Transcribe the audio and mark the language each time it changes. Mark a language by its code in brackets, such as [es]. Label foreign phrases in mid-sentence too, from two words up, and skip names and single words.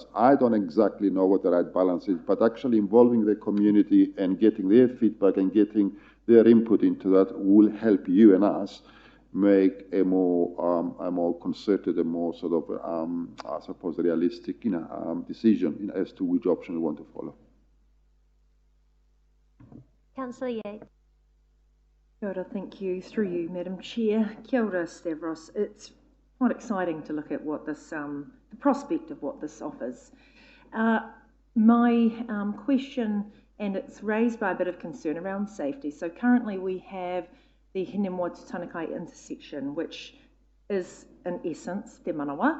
[en] I don't exactly know what the right balance is, but actually involving the community and getting their feedback and getting their input into that will help you and us make a more concerted and more sort of, I suppose, realistic decision as to which option we want to follow. Councillor Yates. [mi] Kia ora, [en] thank you. Through you, Madam Chair. [mi] Kia ora, Stavros. [en] It's quite exciting to look at what this, the prospect of what this offers. My question, and it's raised by a bit of concern around safety. So currently we have the Hinemwa to Tanakai intersection, which is in essence Te Manawa.